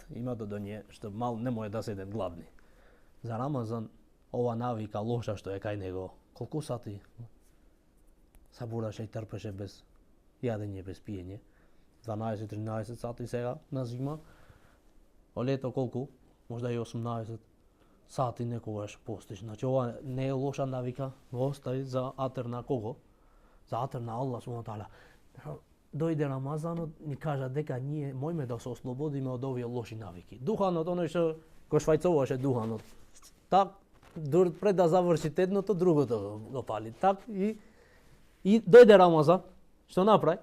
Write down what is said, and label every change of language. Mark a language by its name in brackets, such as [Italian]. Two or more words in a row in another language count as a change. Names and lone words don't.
[Macedonian] Има доње што мал не може да седат гладни. За Рамазан ова навика лоша што е кај него, колку сати сабураше и трпеше без јадење, без пиење? 12-13 сати сега на зима. О лето колку? Можда и 18. сати некогаш постиш. Значи ова не е лоша навика, го остави за атер на кого? За атер на Аллах [Arabic] سبحانه وتعالى. [Macedonian] Дојде Рамазанот, ни кажа дека ние мојме да се ослободиме од овие лоши навики. Духанот, оној што го швајцоваше духанот. Так, пред да завршите едното, другото го пали. Так и дојде Рамазан, што направи?